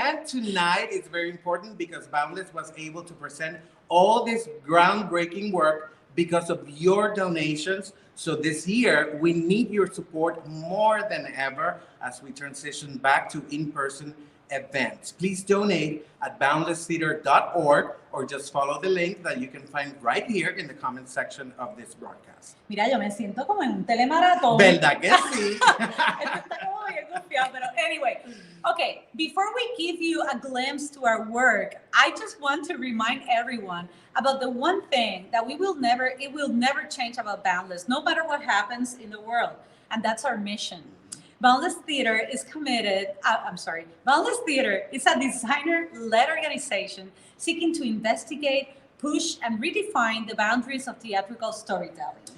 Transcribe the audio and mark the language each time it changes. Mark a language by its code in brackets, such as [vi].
[en] And tonight is very important because Boundless was able to present all this groundbreaking work because of your donations. So this year, we need your support more than ever as we transition back to in-person events. Please donate at boundlesstheater.org or just follow the link that you can find right here in the comment section of this broadcast. [es] Mira, yo me siento como en un telemaratón. ¿Verdad que sí? Esto está como bien confiado, pero anyway. [en] Okay, before we give you a glimpse to our work, I just want to remind everyone about the one thing that it will never change about Boundless, no matter what happens in the world, and that's our mission. Boundless Theatre is Boundless Theatre is a designer-led organization seeking to investigate, push, and redefine the boundaries of theatrical storytelling.